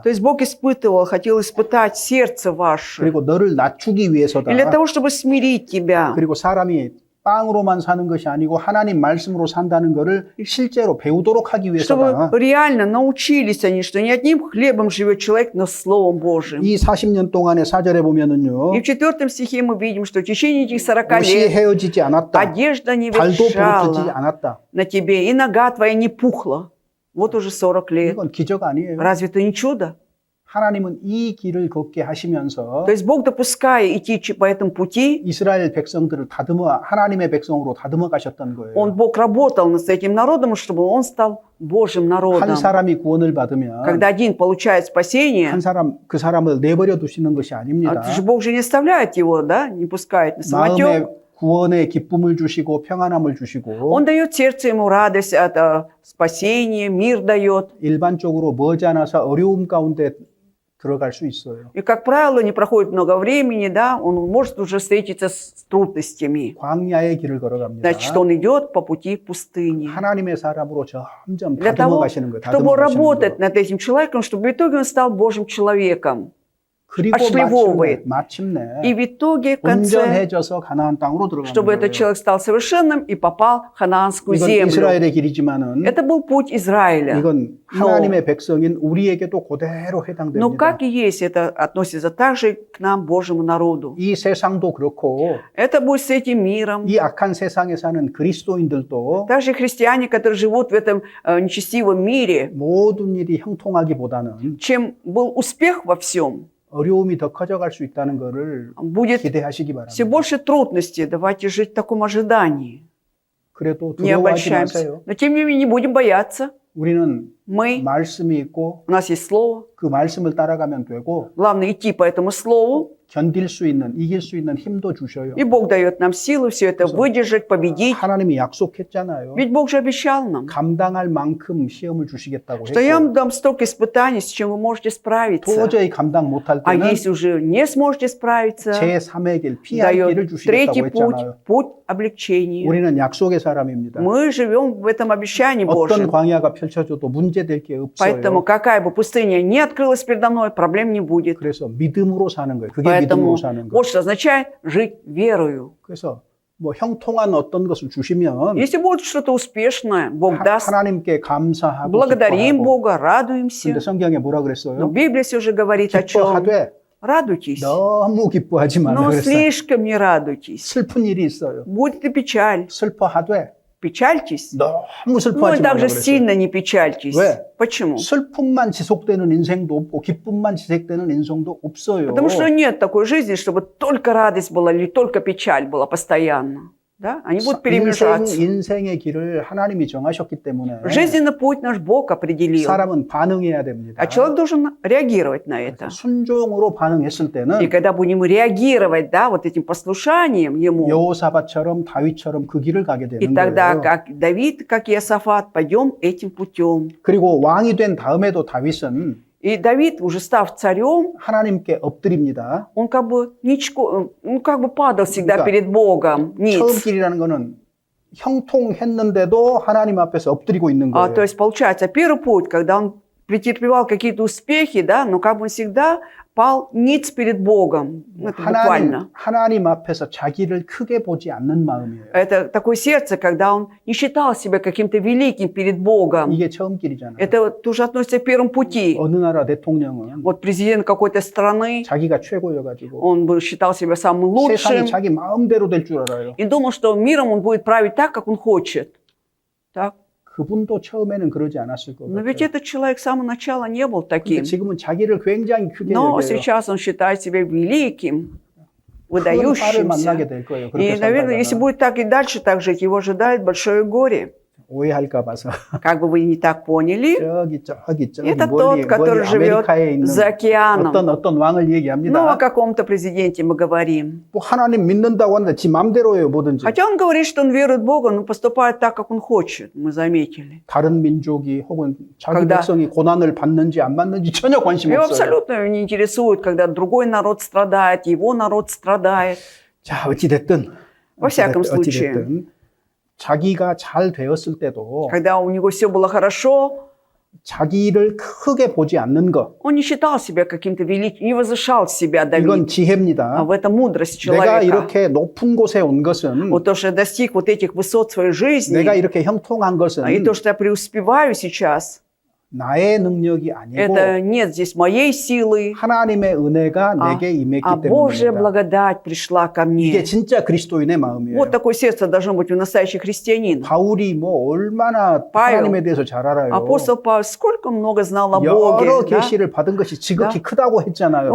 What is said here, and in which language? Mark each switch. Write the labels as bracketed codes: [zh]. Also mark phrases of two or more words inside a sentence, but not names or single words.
[ru] То есть Бог испытывал, хотел испытать сердце ваше. [ko] 그리고 너를 낮추기 위해서다. [ru] И для того, чтобы смирить тебя. [ko] 그리고 사람이 빵으로만 사는 것이 아니고 하나님 말씀으로 산다는 것을 실제로 배우도록 하기 위해서다. [ru] Чтобы реально научились они, что не одним хлебом живет человек, но Словом Божьим. [ko] 이 40년 동안의 4절에 보면은요. [ru] И в 4 стихе мы видим, что в течение этих 40 [ko] 옷이 [ru] лет [ko] 헤어지지 않았다. [ru] одежда не [ko] 발도 부르트지 [ru] ветшала [ko] 않았다. [ru] на тебе, и нога твоя не пухла. Вот уже 40 лет. [ko] 이건 기적 아니에요. [ru] Разве это не чудо? [ko] 하나님은 이 길을 걷게 하시면서 [ru] То есть Бог, допуская идти по этому пути, [ko] 이스라엘 백성들을 다듬어 하나님의 백성으로 다듬어 가셨던 거예요. [ru] Бог работал над этим народом, чтобы он стал Божьим народом. [ko] 한 사람이 구원을 받으면 [ru] Когда один получает спасение, [ko] 한 사람 그 사람을 내버려 두시는 것이 아닙니다. [ru] Бог же не оставляет его, да, не пускает на [ko] 마음의 [ru] самотек. [ko] 구원의 기쁨을 주시고 평안함을 주시고 [ru] Он дает сердцу ему радость от спасения, мир дает. [ko] 일반적으로 머지않아서 어려움 가운데 들어갈 수 있어요. [ru] И, как правило, не проходит много времени, да, он может уже встретиться с трудностями. [ko] 광야의 길을 걸어갑니다. [ru] Значит, он идет по пути пустыни. [ko] 하나님의 사람으로 점점 [ru] Для [ko] 다듬어 [ru] того, [ko] 가시는 거예요. [ru] чтобы [ko] 다듬어 가시는 [ru] работать [ko] 거예요. [ru] над этим человеком, чтобы в итоге он стал Божьим человеком. [ko] 그리고 [ru] отшлифовывает. [ko] 마침내 [ru] И в итоге, в конце, [ko] 온전해져서 가나안 땅으로 들어가는 [ru] чтобы этот [ko] 거예요. [ru] человек стал совершенным и попал в ханаанскую [ko] 이건 [ru] землю. [ko] 이스라엘의 길이지만은 [ru] Это был путь Израиля. [ko] 이건 하나님의 백성인 우리에게도 그대로 [ru] Но [ko] 해당됩니다. [ru] как и есть, это относится также к нам, Божьему народу. [ko] 이 세상도 그렇고 [ru] Это будет с этим миром. [ko] 이 악한 세상에 사는 그리스도인들도 [ru] Также христиане, которые живут в этом нечестивом мире, [ko] 모든 일이 형통하기보다는 [ru] чем был успех во всем, [ko] 어려움이 더 커져갈 수 있다는 것을 [ru] будет [ko] 기대하시기 [ru] все [ko] 바랍니다. [ru] больше трудностей. Давайте жить в таком ожидании. [ko] 그래도 [ru] Не [ko] 두려워하지 [ru] обольщаемся. [ko] 마세요. [ru] Но тем не менее не будем бояться. [ko] 우리는 [ru] Мы, [ko] 말씀이 있고 [ru] у нас есть Слово. [ko] 그 말씀을 따라가면 되고 [ru] Главное идти по этому Слову. [ko] 견딜 수 있는, 이길 수 있는 힘도 주셔요. [ru] И Бог дает нам силу все это выдержать, победить. [ko] 하나님이 약속했잖아요. [ru] Ведь Бог же обещал нам, [ko] 감당할 만큼 시험을 주시겠다고 [ru] что я [ko] 했고 [ru] вам дам столько испытаний, с чем вы можете справиться. [ko] 도저히 감당 못할 [ru] А [ko] 때는 [ru] если уже не сможете справиться, [ko] 제3의 길, 피할 길을 [ru] дает [ko] 주시겠다고 [ru] третий путь, [ko] 했잖아요. [ru] путь облегчения. [ko] 우리는 약속의 사람입니다. [ru] Мы живем в этом обещании [ko] 어떤 [ru] Божьем. [ko] 광야가 펼쳐져도 문제될 게 [ru] Поэтому [ko] 없어요. [ru] какая бы пустыня не открылась передо мной, проблем не будет. [ko] 그래서 믿음으로 사는 거예요. 그게 [ru] Поэтому [ko] 믿음으로 사는 거예요. [ru] вот что означает жить верою. [ko] 그래서 뭐 형통한 어떤 것을 주시면 [ru] Если будет что-то успешное, Бог даст, [ko] 하나님께 감사하고 [ru] благодарим [ko] 기뻐하고. [ru] Бога, радуемся. [ko] 근데 성경에 뭐라 [ru] Но [ko] 그랬어요? [ru] Библия все же говорит о чем? [ko] 기뻐하되 [ru] Радуйтесь, [ko] 너무 기뻐하지 말라 [ru] но [ko] 그랬어요. [ru] слишком не радуйтесь. [ko] 슬픈 일이 있어요. [ru] Будет и печаль. [ko] 슬퍼하되 [ru] Печальтесь, [ko] 너무 [ru] но [ko] 슬퍼하지 말라 [ru] также [ko] 그랬어요. [ru] сильно не печальтесь. [ko] 왜? [ru] Почему? [ko] 슬픔만 지속되는 인생도 없고 기쁨만 지속되는 인생도 없어요. [ru] Потому что нет такой жизни, чтобы только радость была или только печаль была постоянно. Да? Они будут перемешаться. [ko] 인생의 길을 하나님이 정하셨기 때문에 [ru] Жизненный путь наш Бог определил. [ko] 사람은 반응해야 됩니다. [ru] А человек должен реагировать на это. [ko] 순종으로 반응했을 [ru] И [ko] 때는 [ru] когда будем реагировать, да, вот этим послушанием Ему, [ko] 여호사밧처럼 다윗처럼 그 길을 가게 [ru] и [ko] 되는 [ru] тогда, [ko] 거예요. [ru] как Давид, как Иосафат, пойдем этим путем. [ko] 그리고 왕이 된 다음에도 다윗은 [ru] И Давид, уже став царем, [ko] 하나님께 엎드립니다. [ru] он как бы падал всегда [ko] 그러니까 [ru] перед Богом, [ko] 처음 [ru] ниц. [ko] 길이라는 거는 형통했는데도 하나님 앞에서 엎드리고 있는 거예요. [ru] То есть, получается, первый путь, когда он претерпевал какие-то успехи, да, но как бы он всегда пал ниц перед Богом. Ну, это буквально. [ko] 하나님 앞에서 자기를 크게 보지 않는 마음이에요. [ru] Это такое сердце, когда он не считал себя каким-то великим перед Богом. [ko] 이게 처음 길이잖아요. [ru] Это вот тоже относится к первому пути. [ko] 어느 나라 대통령은 [ru] Вот президент какой-то страны, [ko] 자기가 최고여가지고 [ru] он бы считал себя самым [ko] 세상이 [ru] лучшим [ko] 자기 마음대로 될 줄 알아요. [ru] и думал, что миром он будет править так, как он хочет. Так? [ko] 그분도 처음에는 그러지 않았을 것 [ru] Но ведь [ko] 같아요. [ru] этот человек с самого начала не был [ko] 근데 [ru] таким. [ko] 지금은 자기를 굉장히 크게 [ru] Но [ko] 여겨요. [ru] сейчас он считает себя великим, [ko] 큰 화를 [ru] выдающимся. [ko] 만나게 될 거예요. 그렇게 [ru] И, наверное, если [ko] 살다가 [ru] будет так и дальше так жить, его ожидает большое горе. [ko] 오해할까 봐서 [ru] Как бы вы не так поняли, [ko] 저기 [ru] это [ko] 멀리 [ru] тот, который живет [ko] 아메리카에 있는 [ru] за океаном. [ko] 어떤 왕을 [ru] Ну, о [ko] 얘기합니다. [ru] каком-то президенте мы говорим. [ko] 뭐 하나님 믿는다고 하는데 지 맘대로 해요 뭐든지. [ru] Хотя он говорит, что он верует в Бога, но поступает так, как он хочет, мы заметили. [ko] 다른 민족이 혹은 자기 [ru] когда- [ko] 백성이 고난을 받는지 안 받는지 전혀 관심 [ru] Его [ko] 없어요. [ru] абсолютно не интересует, когда другой народ страдает, его народ страдает. [ko] 자 어찌됐든 [ru] Во всяком случае. [ko] 어찌됐든 자기가 잘 되었을 때도 [ru] Когда у него все было хорошо, [ko] 자기를 크게 보지 않는 것 [ru] он не считал себя каким-то великим, не возвышал себя, [ko] 이건 [ru] Давид. А [ko] 지혜입니다. [ru] в этом мудрость [ko] 내가 [ru] человека. [ko] 이렇게 높은 곳에 온 것은 [ru] Вот то, что я достиг вот этих высот своей жизни, [ko] 내가 이렇게 형통한 것은 [ru] и то, что я преуспеваю сейчас, [ko] 나의 능력이 아니고 [ru] это нет здесь моей силы, [ko] 하나님의 은혜가 내게 임했기 [ru] а Божья [ko] 때문입니다. [ru] благодать пришла ко [ko] 이게 [ru] мне. [ko] 진짜 그리스도인의 마음이에요. [ru] Вот такое сердце должно быть у настоящих христианин. [ko] 바울이 뭐 얼마나 파울, 하나님에 대해서 잘 알아요. [ru] Апостол Павел сколько много знал о [ko] 여러 [ru] Боге. да? [ko] 계시를 받은 것이 지극히 크다고 했잖아요.